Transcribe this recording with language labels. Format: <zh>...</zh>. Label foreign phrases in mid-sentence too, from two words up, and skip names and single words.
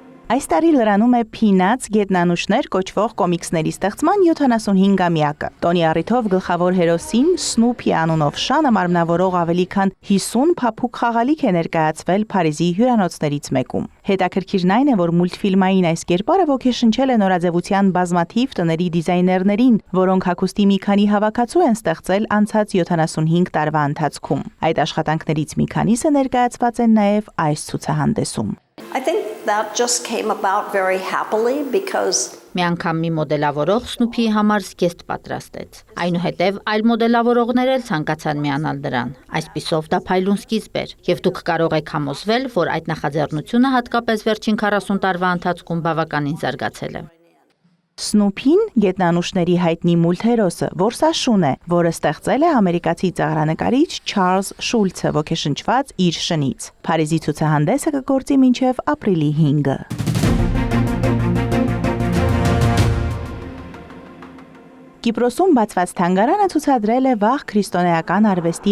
<hy>Այս տարի լրանում է Peanuts գետնանուշներ կոչվող կոմիքսների ստեղծման 75-ամյակը։ Տոնի առիթով գլխավոր հերոսին Սնուփի անունով շանը մարմնավորող ավելի քան 50 փափուկ խաղալիք է ներկայացվել Փարիզի հյուրանոցներից մեկում։ Հետաքրքիրն այն է, որ մուլտֆիլմային այս կերպարը ոգեշնչել է նորաձևության բազմաթիվ տների դիզայներներին, որոնք հագուստի մի քանի հավաքածու են ստեղծել անցած 75 տարվա ընթացքում։ Այդ աշխատանքներից մի քանիսը ներկայացված են նաև այս ցուցահանդեսում։</hy> <en>I think that just came about very happily because</en> <hy>Մի անգամ մի մոդելավորող Սնուփիի համար զգեստ պատրաստեց։ Այնուհետև այլ մոդելավորողներ էլ ցանկացան միանալ դրան։ Այսպիսով դա փայլուն սկիզբ էր, եւ դուք կարող եք համոզվել, որ այդ նախաձեռնությունը հատկապես վերջին 40 տարվա ընթացքում բավականին զարգացել է։ Սնուփին գետնանուշների հայտնի մուլտհերոսը Որսաշուն է, որը ստեղծել է ամերիկացի ծաղրանկարիչ Չարլզ Շուլցը ոգեշնչված իր շնից։ Փարիզի ցուցահանդեսը կգործի մինչև ապրիլի 5-ը։ Կիպրոսում բացված թանգարանը ցուցադրել է վաղ քրիստոնեական արվեստի</hy>